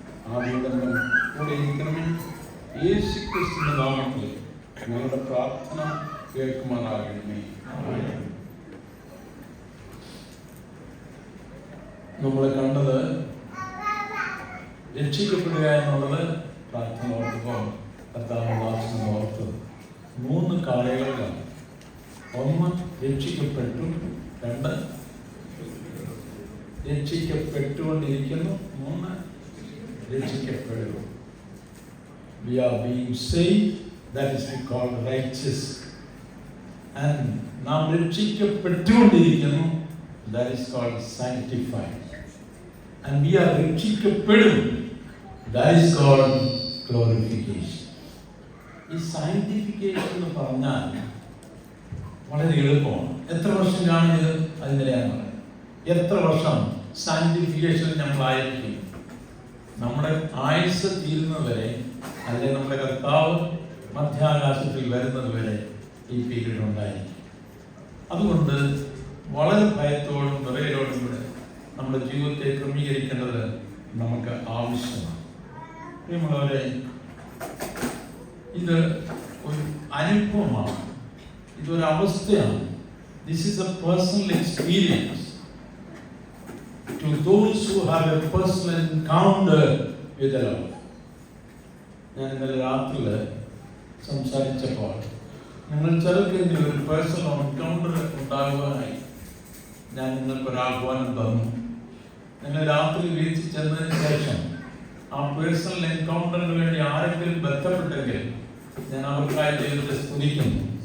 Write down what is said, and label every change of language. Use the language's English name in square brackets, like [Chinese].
[Malayalam] ആദ്യം കൂടെ ഇരിക്കണമേ. യേശുക്രിസ്തുവിന്റെ നാമത്തിൽ ഞങ്ങളുടെ പ്രാർത്ഥന കേൾക്കുമാറാകണമേ. നമ്മൾ കണ്ടത് രക്ഷിക്കപ്പെടുക എന്നുള്ളത് പ്രാർത്ഥന ഓർക്കുമ്പോൾ കർത്താവിനെ ഓർത്ത് 3 കാലയളവിലാണ്. 1 രക്ഷിക്കപ്പെട്ടു, 2 രക്ഷിക്കപ്പെട്ടുകൊണ്ടിരിക്കുന്നു, 3 രക്ഷിക്കപ്പെടുന്നു. [English] We are being saved, that is we call righteous and [Malayalam] നാം രക്ഷിക്കപ്പെട്ടുകൊണ്ടിരിക്കുന്നു. [English] That is called sanctified. And we are [Malayalam] രക്ഷിക്കപ്പെടും. [English] That is called glorification. [Malayalam] ഈ sanctification എന്ന് പറഞ്ഞാൽ വളരെ എളുപ്പമാണ്. എത്ര വർഷം കാണുന്നത് അതിനെയാണ് പറയുന്നത്. എത്ര വർഷം സാങ്ക്ടിഫിക്കേഷൻ നമ്മളായിരിക്കും? നമ്മുടെ ആയുസ് തീരുന്നതുവരെ, അല്ലെങ്കിൽ നമ്മുടെ കർത്താവ് മധ്യാകാശത്തിൽ വരുന്നത് വരെ ഈ പീരീഡ് ഉണ്ടായിരിക്കും. അതുകൊണ്ട് വളരെ ഭയത്തോടും വിറയലോടും കൂടെ നമ്മുടെ ജീവിതത്തെ ക്രമീകരിക്കേണ്ടത് നമുക്ക് ആവശ്യമാണ്. പ്രിയമുള്ളവരെ, ഇത് ഒരു അനുഭവമാണ്, ഇതൊരു അവസ്ഥയാണ്. [English] This is a personal experience to those who have a personal encounter with the Lord. [Malayalam] ഞാൻ ഇന്നലെ രാത്രിയിൽ സംസാരിച്ചപ്പോൾ നിങ്ങൾ ചിലർക്കെങ്കിലും ഒരു പേഴ്സണൽ എൻകൗണ്ടർ ഉണ്ടാകുവാനായി ഞാൻ നിങ്ങൾക്കൊരു ആഹ്വാനം തന്നു. നിങ്ങൾ രാത്രി വീട്ടിൽ ചെന്നതിന് ശേഷം ആ പേഴ്സണൽ എൻകൗണ്ടറിന് വേണ്ടി ആരെങ്കിലും ബന്ധപ്പെട്ടെങ്കിൽ ഞാൻ അവർക്കായി ദൈവത്തെ സ്തുതിക്കുന്നു.